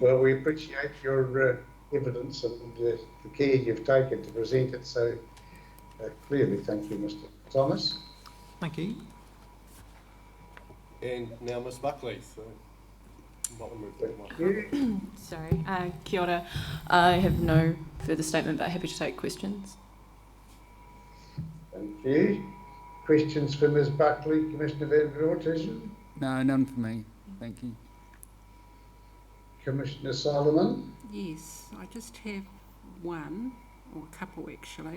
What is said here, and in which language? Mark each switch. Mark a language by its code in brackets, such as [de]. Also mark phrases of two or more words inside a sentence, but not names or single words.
[en] Well, we appreciate your evidence and the care you've taken to present it so clearly. Thank you, Mr. Thomas. Thank you. And now Ms. Buckley. So, what will move that one? Thank you. Sorry. [mi] Kia ora. [en] I have no further statement, but happy to take questions. Thank you. Questions for Ms. Buckley, Commissioner Van Voorthuizen? No, none for me. Thank you. Commissioner Solomon? Yes, I just have one, or a couple actually.